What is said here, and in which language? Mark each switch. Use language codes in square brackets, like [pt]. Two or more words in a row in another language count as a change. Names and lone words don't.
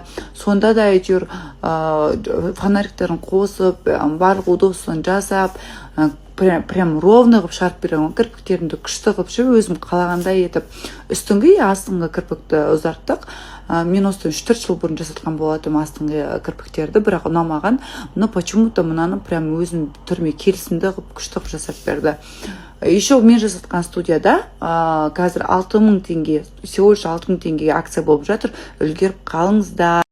[kk] Сонда да әйтеуір фонариктерін қосып, барлық удобствосын жасап, [ru] прям ровно [kk] қылып шығарып берген. Кірпіктерімді күшті қылып ше, өзім қалағандай етіп, үстіңгі и астыңғы кірпікті ұзарттық. Мен осыдан 3-4 жыл бұрын жасатқан болатым астыңғы кірпіктерді, бірақ ұнамаған. [ru] Но почему-то [kk] мынаны прям өзім түрме келісімді қылып күшті қылып жасап берді. Еще мен жасатқан студияда қазір 6000 теңге, [ru] всего лишь [kk] 6000 теңгеге акция болып жатыр. Үлгеріп қалыңыздар.